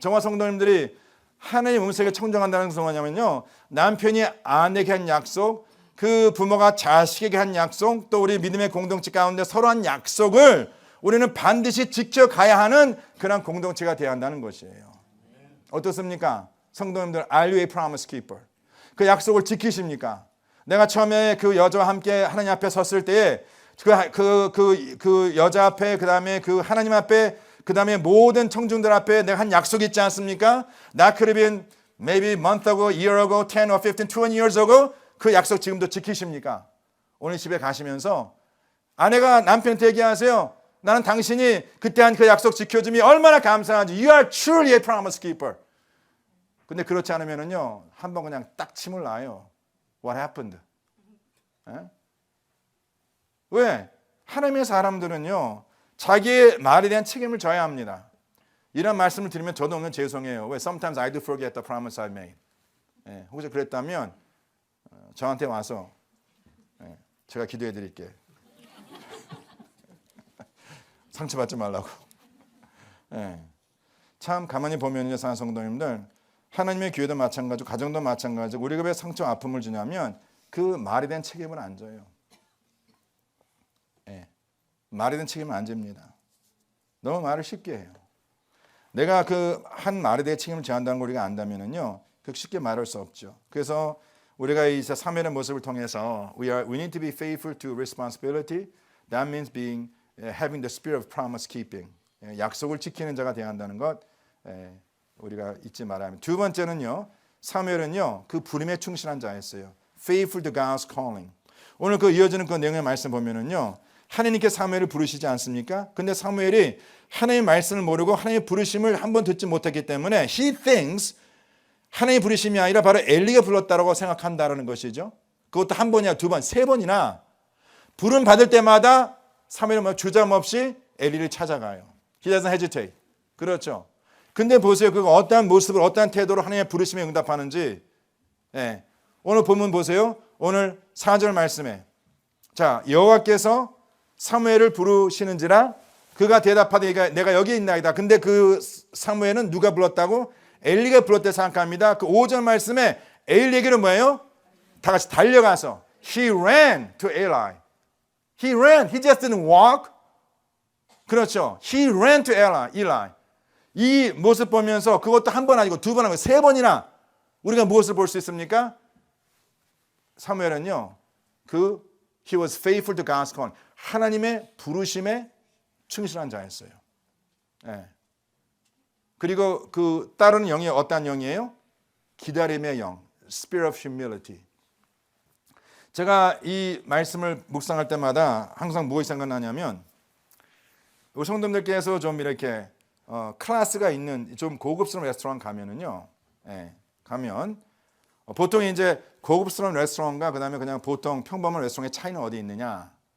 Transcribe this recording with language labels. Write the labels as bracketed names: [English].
[Korean] 저와 성도님들이 하나님 음성에 청정한다는 것은 뭐냐면요, 남편이 아내에게 한 약속, 그 부모가 자식에게 한 약속, 또 우리 믿음의 공동체 가운데 서로 한 약속을 우리는 반드시 지켜가야 하는 그런 공동체가 되어야 한다는 것이에요. 어떻습니까? 성도님들, [English] are you a promise keeper? [Korean] 그 약속을 지키십니까? 내가 처음에 그 여자와 함께 하나님 앞에 섰을 때에 그 여자 앞에, 그 다음에 그 하나님 앞에, 그 다음에 모든 청중들 앞에 내가 한 약속이 있지 않습니까? [English] That could have been maybe a month ago, a year ago, 10 or 15, 20 years ago. [Korean] 그 약속 지금도 지키십니까? 오늘 집에 가시면서 아내가 남편한테 얘기하세요. 나는 당신이 그때 한 그 약속 지켜줌이 얼마나 감사한지. [English] You are truly a promise keeper. [Korean] 근데 그렇지 않으면은요, 한번 그냥 딱 침을 놔요. [English] What happened? [Korean] 에? 왜? 하나님의 사람들은요, 자기의 말에 대한 책임을 져야 합니다. 이런 말씀을 드리면 저도 오늘 죄송해요. 왜? [English] Sometimes I do forget the promise I made. [Korean] 예, 혹시 그랬다면 저한테 와서 제가 기도해 드릴게요. 상처받지 말라고. 예. 참 가만히 보면요, 사랑하는 성도님들, 하나님의 교회도 마찬가지고 가정도 마찬가지고 우리가 왜 상처 아픔을 주냐면 그 말에 대한 책임을 안 져요. 예. 말에 대한 책임을 안 집니다. 너무 말을 쉽게 해요. 내가 그 한 말에 대해 책임을 져야 한다는 걸 우리가 안다면은요, 그렇게 쉽게 말할 수 없죠. 그래서 우리가 이 사모엘의 모습을 통해서 [English] we need to be faithful to responsibility. That means having the spirit of promise keeping. [Korean] 약속을 지키는 자가 되어야 한다는 것 우리가 잊지 말아야 합니다. 두 번째는요, 사무엘은요 그 부름에 충실한 자였어요. [English] Faithful to God's calling. [Korean] 오늘 그 이어지는 그 내용의 말씀 보면은요, 하나님께 사무엘을 부르시지 않습니까? 근데 사무엘이 하나님의 말씀을 모르고 하나님의 부르심을 한번 듣지 못했기 때문에 [English] he thinks [Korean] 하나님의 부르심이 아니라 바로 엘리가 불렀다라고 생각한다라는 것이죠. 그것도 한 번이야, 두 번, 세 번이나 부름 받을 때마다 사무엘은 주저없이 엘리를 찾아가요. [English] He doesn't hesitate. [Korean] 그렇죠. 근데 보세요. 그가 어떠한 모습으로, 어떠한 태도로 하나님의 부르심에 응답하는지. 예. 오늘 본문 보세요. 오늘 4절 말씀에 자, 여호와께서 사무엘을 부르시는지라 그가 대답하되 내가 여기 있나이다. 근데 그 사무엘은 누가 불렀다고? 엘리가 불렀다 생각합니다. 그 5절 말씀에 엘리에게는 뭐예요? 다 같이 달려가서 [English] He ran to Eli. He ran. He just didn't walk. [Korean] 그렇죠. [English] He ran to Eli. [Korean] 이 모습 보면서 그것도 한 번 아니고 두 번 아니고 세 번이나 우리가 무엇을 볼 수 있습니까? 사무엘은요, [English] he was faithful to God's call. [Korean] 하나님의 부르심에 충실한 자였어요. 예. 그리고 그 따르는 영이 어떤 영이에요? 기다림의 영, [English] Spirit of Humility. [Korean] 제가 이 말씀을 묵상할 때마다 항상 무엇이 생각나냐면 우리 성도님들께서 좀 이렇게 클래스가 있는 좀 고급스러운 레스토랑 가면은요, 가면 보통 이제 고급스러운 레스토랑과 그다음에 그냥 보통 평범한 레스토랑의 차이는 어디 있느냐?